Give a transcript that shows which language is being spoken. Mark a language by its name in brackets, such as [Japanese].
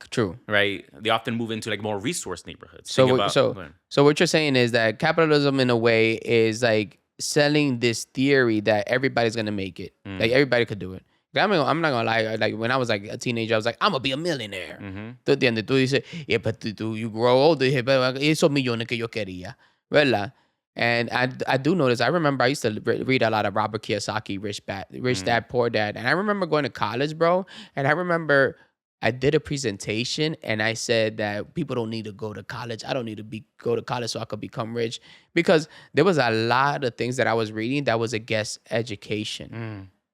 [English] True. right? They often move into like more resource neighborhoods. So Think what- about- so what you're saying is that capitalism in a way is like selling this theory that everybody's gonna make it. Like everybody could do it. I mean, I'm not gonna lie. Like when I was like a teenager, I was like, I'm gonna be a millionaire. [Spanish] ¿Tú entiendes? Tú dices, [English] yeah, but you grow old, [Spanish] y dices, pero esos millones que yo quería, ¿verdad? [English] And I do notice. I remember I used to read a lot of Robert Kiyosaki, Rich Dad, Poor Dad, and I remember going to college, bro. And I remember I did a presentation and I said that people don't need to go to college. I don't need to go to college so I could become rich, because there was a lot of things that I was reading that was against education.